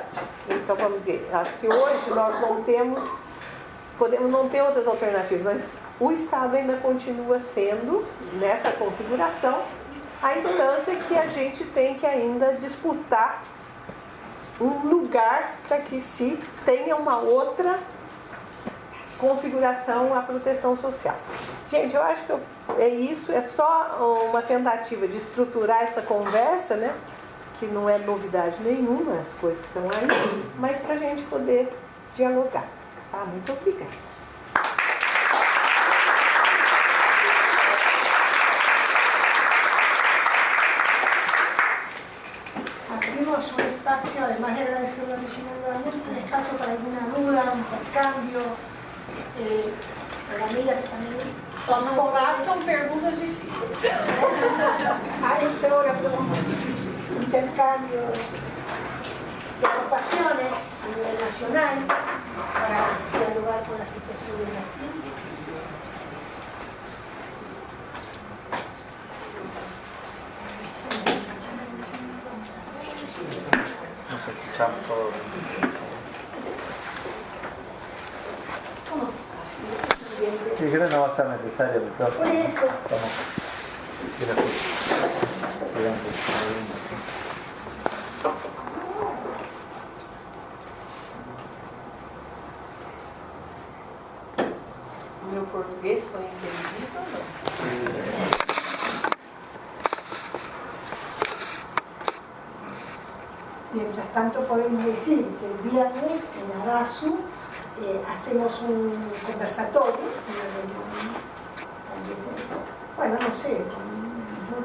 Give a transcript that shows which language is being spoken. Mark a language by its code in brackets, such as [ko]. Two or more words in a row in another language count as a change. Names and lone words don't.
[pt] Então, vamos dizer, acho que hoje nós podemos não ter outras alternativas, mas o Estado ainda continua sendo, nessa configuração, a instância que a gente tem que ainda disputar um lugar para que se tenha uma outra configuração à proteção social. Gente, eu acho que é isso, é só uma tentativa de estruturar essa conversa, né? Que não é novidade nenhuma, as coisas que estão aí, mas para a gente poder dialogar. Tá? Muito obrigada. [es] Abrimos un espacio, además de agradecerlo originalmente, un espacio para alguna duda, un intercambio, para amigas que también... [pt] Só não façam perguntas difíceis. [es] A esta hora preguntas difíciles, intercambio de agrupaciones a nivel nacional para dialogar con las situaciones así. Nos escuchamos todos. Sí, creo que no va a ser necesario el micrófono. Por eso. Vamos. [pt] Meu português foi entendido ou não? [es] Mientras tanto podemos decir que el viernes en ADASU hacemos un conversatorio, una reunión, bueno, no sé, con el mismo